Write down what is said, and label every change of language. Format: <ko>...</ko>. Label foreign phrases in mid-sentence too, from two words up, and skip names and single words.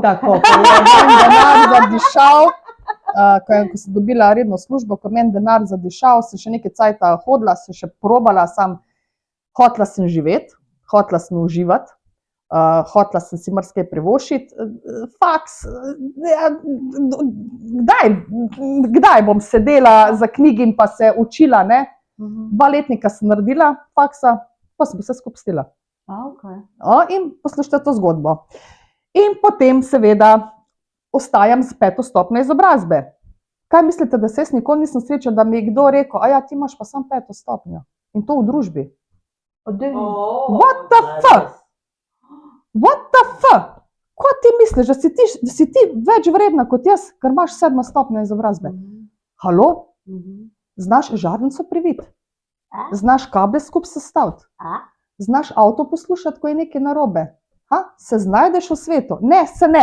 <sl>Tako, ko je denar zadišal, ko sem dobila redno službo, ko meni denar zadišal, sem še nekaj cajta hodila, sem še probala, hotela sem živeti, hotela sem uživati, hotela sem si marsikaj privoščiti, faks, kdaj bom sedela za knjigi in pa se učila, 2 letnika sem naredila faksa, pa sem vse skupaj pustila. In poslušajte to zgodbo. In potem seveda ostajam z 5. stopnjo izobrazbe. Kaj mislite, da se jaz nikoli nisem srečala, da mi je kdo rekel, ti imaš pa samo 5. stopnjo in to v družbi.</sl> <en>What the fuck? What the fuck?</en> <sl>Ko ti misliš, da si ti več vredna kot jaz, ker imaš 7. stopnjo izobrazbe? Halo? Znaš žarnico priviti? Znaš kabel skupaj sestaviti? Znaš avto poslušati, ko je nekaj narobe? Se znajdeš v svetu? Ne, se ne.</sl>